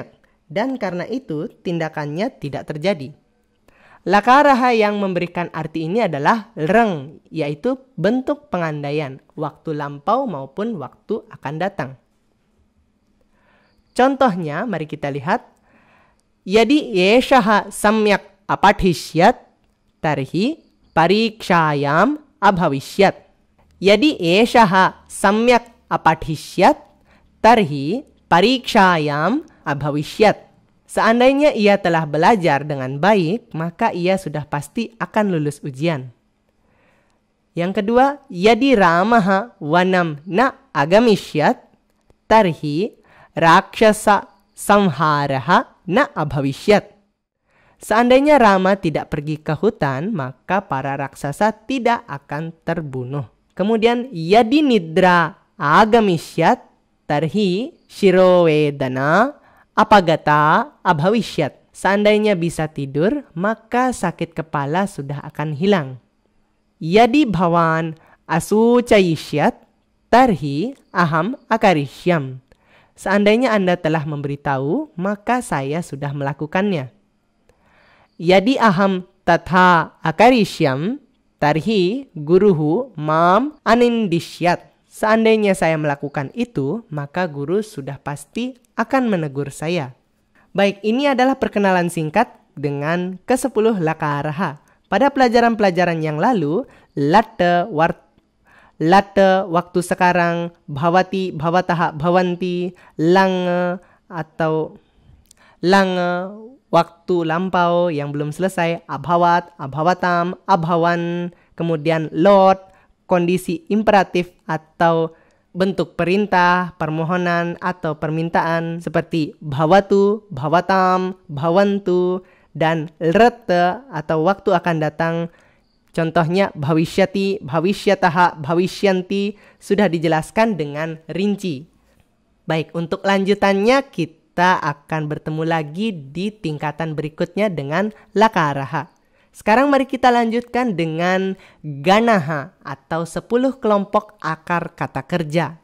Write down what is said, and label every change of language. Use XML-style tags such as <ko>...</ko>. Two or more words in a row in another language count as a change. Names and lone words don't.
<id>Dan karena itu tindakannya tidak terjadi. Lakaraha yang memberikan arti ini adalah reng, yaitu bentuk pengandaian, waktu lampau maupun waktu akan datang. Contohnya, mari kita lihat.</id> <sa>Yadi yeshaha samyak apadhishyat, tarhi parikshayam abhavishyat. Yadi yeshaha samyak apadhishyat, tarhi parikshayam abhavishyat.</sa> <id>Seandainya ia telah belajar dengan baik, maka ia sudah pasti akan lulus ujian. Yang kedua,</id> <sa>yadi ramaha vanam na agamishyat, tarhi rakshasa samharaha na abhavishyat.</sa> <id>Seandainya Rama tidak pergi ke hutan, maka para raksasa tidak akan terbunuh. Kemudian,</id> <sa>yadi nidra agamishyat, tarhi shirovedana apagata abhavishyat.</sa> <id>Seandainya bisa tidur, maka sakit kepala sudah akan hilang.</id> <sa>Yadi bhavan asuchayishyat, tarhi aham akarishyam.</sa> <id>Seandainya Anda telah memberitahu, maka saya sudah melakukannya.</id> <sa>Yadi aham tatha akarishyam, tarhi guruhu mam anindishyat.</sa> <id>Seandainya saya melakukan itu, maka guru sudah pasti akan menegur saya. Baik, ini adalah perkenalan singkat dengan ke-10 lakaraha. Pada pelajaran-pelajaran yang lalu, latte, waktu sekarang,</id> <sa>bhavati, bhavataha, bhavanti,</sa> <id>lange atau lange, waktu lampau yang belum selesai,</id> <sa>abhavat, abhavatam, abhavan,</sa> <id>kemudian lot, kondisi imperatif atau bentuk perintah, permohonan, atau permintaan seperti</id> <sa>bhavatu, bhavatam, bhavantu,</sa> <id>dan rete atau waktu akan datang. Contohnya</id> <sa>bhavishyati, bhavishyataha, bhavishyanti</sa> <id>sudah dijelaskan dengan rinci. Baik, untuk lanjutannya kita akan bertemu lagi di tingkatan berikutnya dengan lakaraha. Sekarang mari kita lanjutkan dengan ganaha atau 10 kelompok akar kata kerja.</id>